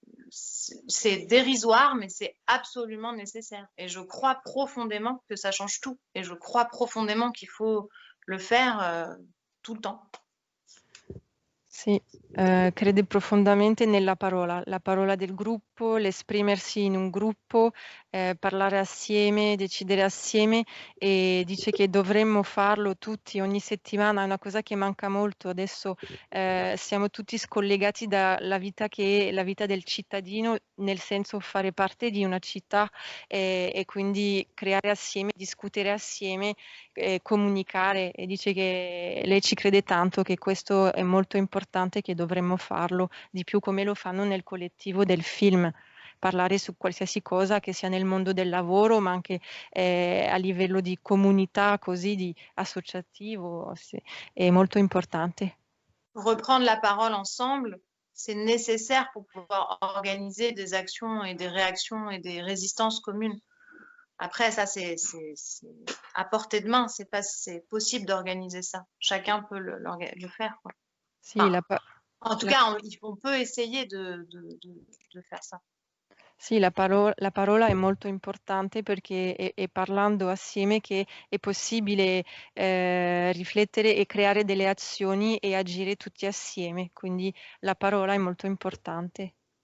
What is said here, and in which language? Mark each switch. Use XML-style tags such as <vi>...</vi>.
<fr>C'est dérisoire, mais c'est absolument nécessaire. Et je crois profondément que ça change tout. Et je crois profondément qu'il faut le faire tout le temps.</fr> <it>Sì, crede profondamente nella parola, la parola del gruppo, l'esprimersi in un gruppo, parlare assieme, decidere assieme, e dice che dovremmo farlo tutti ogni settimana. È una cosa che manca molto adesso. Siamo tutti scollegati dalla vita che è la vita del cittadino, nel senso fare parte di una città, e quindi creare assieme, discutere assieme, comunicare, e dice che lei ci crede tanto, che questo è molto importante, che dovremmo farlo di più come lo fanno nel collettivo del film, parlare su qualsiasi cosa, che sia nel mondo del lavoro, ma anche a livello di comunità, così, di associativo, è molto importante.</it> <fr>Reprendre la parole ensemble, c'est nécessaire pour pouvoir organiser des actions et des réactions et des résistances communes. Après, ça, c'est à portée de main, c'est possible d'organiser ça. Chacun peut le faire, quoi.</fr> <it>Sì,</it> <fr>en tout cas, on peut essayer de faire ça.</fr> <it>Sì, la parola è molto importante, perché è parlando assieme che è possibile riflettere e creare delle azioni e agire tutti assieme, quindi la parola è molto importante.</it>